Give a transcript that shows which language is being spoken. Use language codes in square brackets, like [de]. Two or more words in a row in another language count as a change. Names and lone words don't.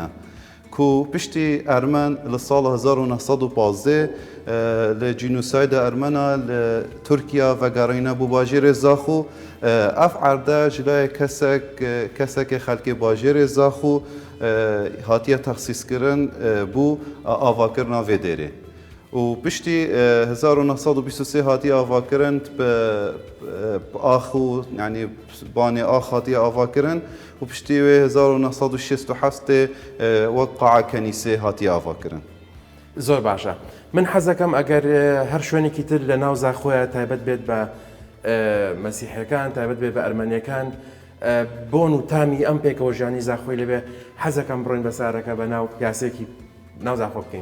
[ku] کو پشتی ئەرمەن لە ساڵ 1915 لە جینۆسایدە ئەرمەنە لە تورکیا ڤەگەڕینە بۆ باژێرێ زاخۆ. ئەف عەردە ژلایە کەسێکی خەڵکی باژێرێ زاخۆ هاتیە تەخسیسکردن بوو ئاواکردنا vê dêrê. û piştî 1923 hatiye avakirin ax û yanî banê ax hatiye avakirin û piştî wê 1967 wek qa'a kenîsê hatiye avakirin. [ckb] زۆر باشە. من حەزەکەم ئەگەر هەر شوێنێکی تر لە ناو زاخۆیە تایبەت بێت بە مەسیحەکان تایبەت بێت بە ئەرمەنیەکان بۆن و تامی ئەم پێکەوە ژیانی زاخۆی لەبێ حەزەکەم بڕۆین بەسارەکە بە ناو یاسێکی ناو زاخۆ بکەین.